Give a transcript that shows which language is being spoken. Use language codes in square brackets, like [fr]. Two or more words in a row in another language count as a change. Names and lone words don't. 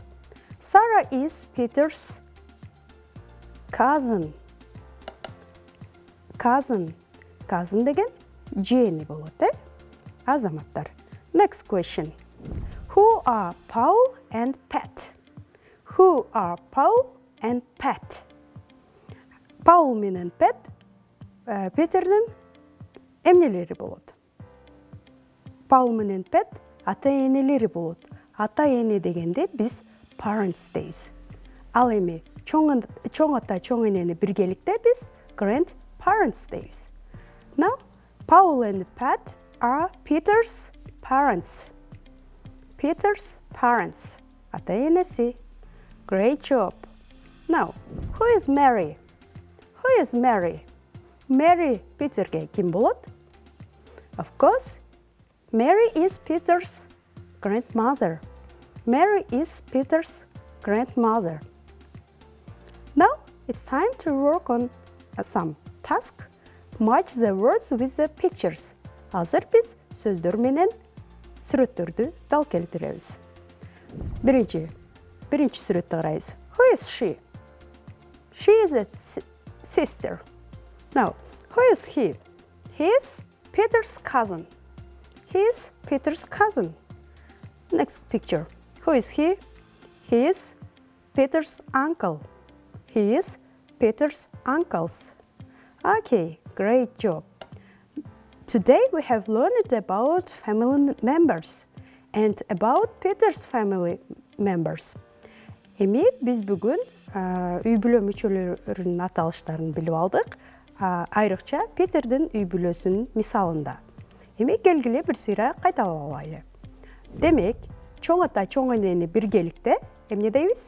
[en] Sarah is Peter's cousin. [ky] Cousin деген жээни болот, азаматтар. [en] Next question. Who are Paul and Pat? Who are Paul and Pat? [ky] Paul менен Pat Питердин эмнелери болот? Paul менен Pat ата-энелери болот. Ата-эне дегенде биз parents дейбиз. Ал эми чоң ата, чоң энени биргеликте биз grandparents дейбиз. [en] Now, Paul and Pat are Peter's parents. Peter's parents. [ky] Ата-энеси. [en] Great job. Now, who is Mary? Who is Mary? Mary Peterге [ky] ким болот? [en] Of course, Mary is Peter's grandmother. Mary is Peter's grandmother. Now, it's time to work on some task. Match the words with the pictures. [ky] Азыр биз сөздөр менен сүрөттөрдү дал келтиребиз. Биринчи сүрөттү карайбыз. [en] Who is she? She is a sister. Now, who is he? He is Peter's cousin. He is Peter's cousin. Next picture. Who is he? He is Peter's uncle. He is Peter's uncles. Okay, great job. Today we have learned about family members and about Peter's family members. [ky] Эми биз бүгүн үй бүлө мүчөлөрүнүн аталыштарын билип алдык, айрыкча Питердин үй бүлөсүнүн мисалында. Эми келгиле бир сыйра кайталап алайлы. Демек, чоң ата, чоң энени биргеликте эмне дейбиз?